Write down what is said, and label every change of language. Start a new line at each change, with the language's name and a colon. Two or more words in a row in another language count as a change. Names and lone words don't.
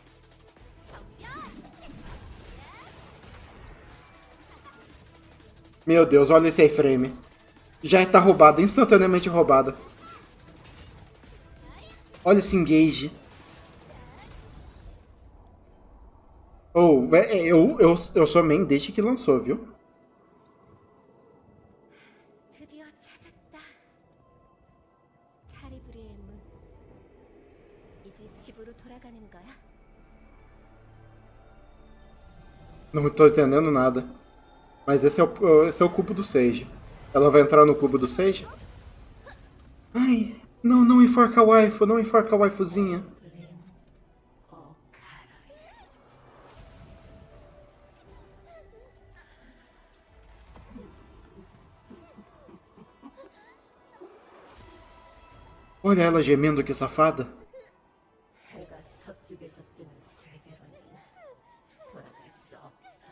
Portuguese: Meu Deus, olha esse iframe. Já tá roubado, instantaneamente roubado. Olha esse engage. Oh, eu sou main desde que lançou, viu?
Korean: 드디어 찾았다. 파리브리의 문. 이제 집으로 돌아가는 거야.
Portuguese: Não tô entendendo nada. Mas esse é o cubo do Sage. Ela vai entrar no cubo do Sage? Ai, não, não enforca a waifu, não enforca a waifuzinha. Olha ela gemendo, que safada.
Korean: 해가 서쪽에서 뜨는 세계로는 돌아갈 수 없다.